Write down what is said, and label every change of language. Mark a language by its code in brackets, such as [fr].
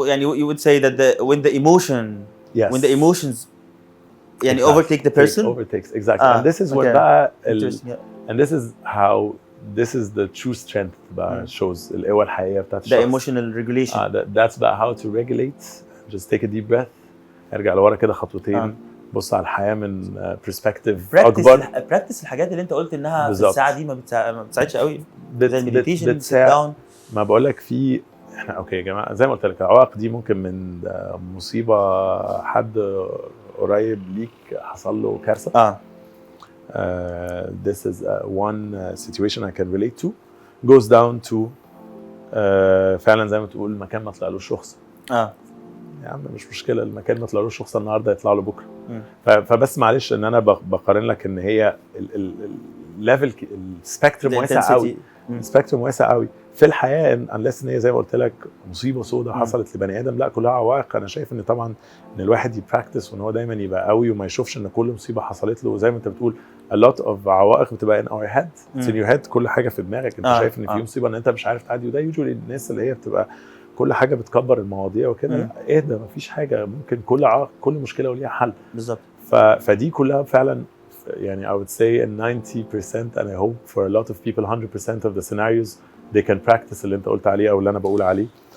[en] يعني you would say that when the emotions يعني overtake the person. Overtakes, exactly. And this is when بقى and this is how this is the true strength بقى shows [ar] القوة الحقيقية بتاعت الشخص. [en] The emotional regulation. That's بقى how to regulate. Just take a deep breath. [ar] ارجع لورا كده خطوتين. بص على الحياة من perspective أكبر. practice الحاجات اللي أنت قلت إنها بالزبط. في الساعة دي ما بتساعدش قوي. [en] زي meditation, sit down. [ar] ما بقولك في إحنا أوكي يا جماعة, زي ما قلت لك العوائق دي ممكن من مصيبة حد قريب ليك حصل له كارثة. [en] This is one situation I can relate to. Goes down to [ar] فعلا زي ما تقول المكان ما طلعلوش رخصة. يا عم مش مشكله, المكان ما طلعلوش رخصه النهارده يطلع له بكره. فبس معلش ان انا بقارن لك ان هي الليفل السبيكتروم واسع قوي. السبيكتروم واسع قوي في الحياه, [en] unless [ar] ان هي زي ما قلت لك مصيبه سوداء حصلت لبني ادم, لا كلها عوائق. انا شايف ان طبعا ان الواحد يبراكتس وان هو دايما يبقى قوي وما يشوفش ان كل مصيبه حصلت له, زي ما انت بتقول [en] a lot of [ar] عوائق بتبقى [en] in our head, it's in your head, [ar] كل حاجه في دماغك. انت شايف ان في مصيبه ان انت مش عارف تعدي, وده usually الناس اللي هي بتبقى كل حاجه بتكبر المواضيع وكده. اهدى, مفيش حاجه, ممكن كل مشكله وليها حل. بالظبط. فدي كلها فعلا يعني [en] I would say 90% and I hope for a lot of people 100% of the scenarios they can practice [ar] اللي انت قلت عليه او اللي انا بقول عليه.